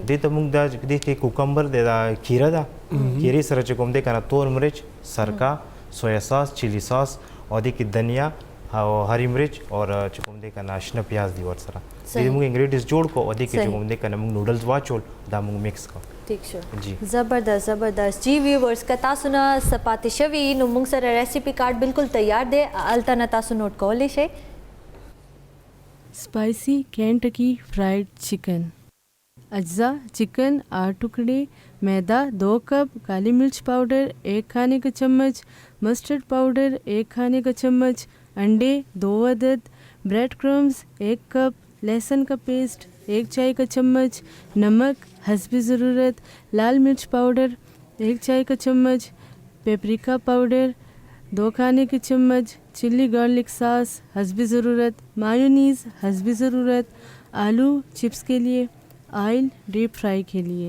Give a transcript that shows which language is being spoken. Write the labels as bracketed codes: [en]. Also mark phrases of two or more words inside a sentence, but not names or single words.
[ps] دې ته مونږ دا دې کې کوکمبر دی, دا کیره ده, کیرې سره چې کوم دی کنه تور مرچ, سرکه, [en] soya sauce, chilli sauce, [ps] او دې کې دنیا او [ur] هری مرچ [ps] او چې کوم دی کنه شنه پیاز دی ورسره. دې مونږ انګریډینټس جوړ کو, او دې کې چې کوم دی کنه مونږ نوډلز واچول دا مونږ میکس کو. ٹھیک شو. جی زبردست زبردست. جی ویورز که تاسو نه څه پاتې شوي نو موږ سره [en] recipe card [ps] بالکل تیار دی, هلته نه تاسو نوٹ کولی شئ. [en] Spicy Kentucky Fried Chicken. [ur] اجزا چکن 8 ٹکڑے، میدہ 2 کپ، کالی مرچ پاؤڈر 1 کھانے کا چمچ, [en] mustard powder [ur] 1 کھانے کا چمچ، انڈے 2 عدد, [en] bread crumbs [ur] 1 کپ، لہسن کا پیسٹ 1 چائے کا چمچ، نمک حسب ضرورت، لال مرچ پاؤڈر 1 چائے کا چمچ, [en] paprika powder [ur] 2 کھانے کے چمچ, [en] chilli garlic sauce [ur] حسب ضرورت، مایونیز حسب ضرورت، آلو چپس کے لیے, [en] oil deep fry [ur] کے لیے.